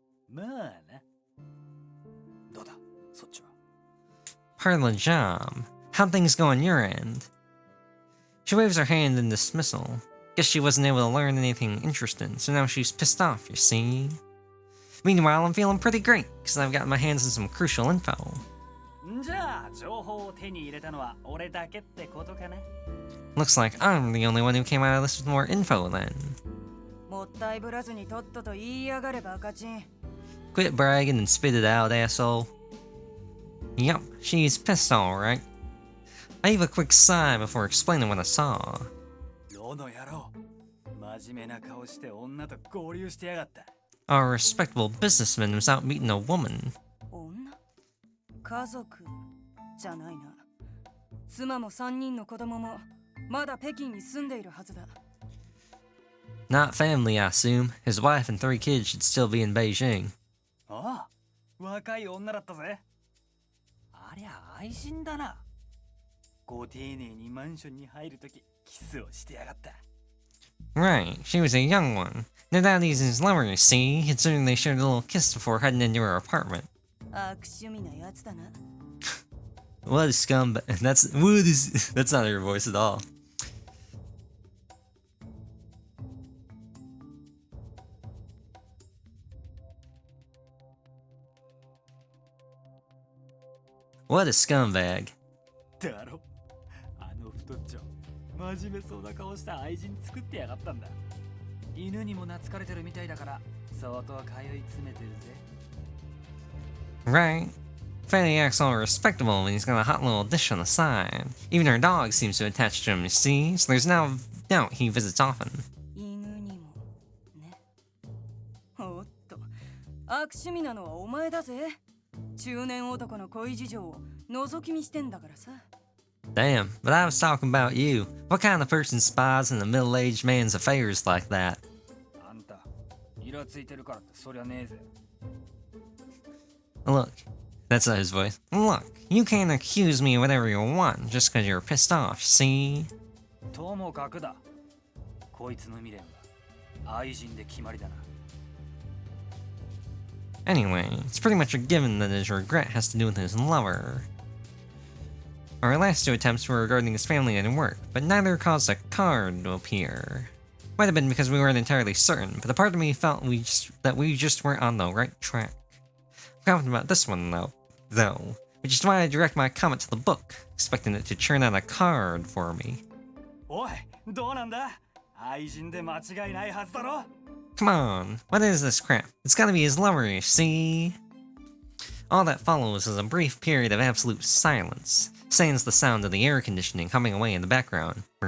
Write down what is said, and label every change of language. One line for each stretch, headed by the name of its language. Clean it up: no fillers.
Japanese: まあな。どうだ、そっちは。
English: Part of the job. How'd things go on your end? She waves her hand in dismissal. Guess she wasn't able to learn anything interesting, so now she's pissed off, you see? Meanwhile, I'm feeling pretty great, because I've got my hands on some crucial info.
Japanese: じゃあ、情報を手に入れたのは俺だけってことかな。
English: Looks like I'm the only one who came out of this with more info then.
Japanese: もったいぶらずにとっとと言いやがれバカチン。
English: Quit bragging and spit it out, asshole. Yup, she's pissed alright. I gave a quick sigh before explaining what I saw.
Japanese: ロの野郎。真面目な顔して女と合流してやがった。
English: Our respectable businessman was out meeting a woman.
Japanese: 女？家族じゃないな。妻も3人の子供もまだ北京に住んでいるはずだ。
English: Not family, I assume. His wife and 3 kids should still be in Beijing.
Japanese: ああ、若い女だったぜ。ありゃ愛人だな。ご丁寧にマンションに入るときキスをしてやがった。
English: Right, she was a young one. No doubt he's his lover, you see, considering they shared a little kiss before heading into her apartment.
Japanese: 悪趣味なやつだな。
English: What a scumbag. That's not her voice at all. What a scumbag.
Japanese: だろ。あの太っちょ。真面目そうな顔した愛人作ってやがったんだ。犬にも懐かれてるみたいだから相当通い詰めてるぜ。
English: Right. Fanny acts all respectable when he's got a hot little dish on the side. Even her dog seems to attach to him, you see, so there's no doubt he visits often.
Japanese: 犬にもね。おっと、悪趣味なのはお前だぜ。中年男の恋事情を覗き見してんだからさ。
English: Damn, but I was talking about you. What kind of person spies in a middle-aged man's affairs like that?
Japanese: あんた、イラついてるからってそりゃねえぜ。
English: Look, that's not his voice. Look, you can't accuse me of whatever you want just because you're pissed off, see?
Japanese: ともかくだ。こいつの未練は愛人で決まりだな。
English: Anyway, it's pretty much a given that his regret has to do with his lover. Our last 2 attempts were regarding his family and work, but neither caused a card to appear. Might have been because we weren't entirely certain, but a part of me felt that we just weren't on the right track. I'm confident about this one though, which is why I direct my comment to the book, expecting it to churn out a card for me.
Japanese: おい、どうなんだ？愛人で間違いないはずだろ？
English: Come on, what is this crap? It's gotta be his lover, you see? All that follows is a brief period of absolute silence, sans the sound of the air conditioning humming away in the background.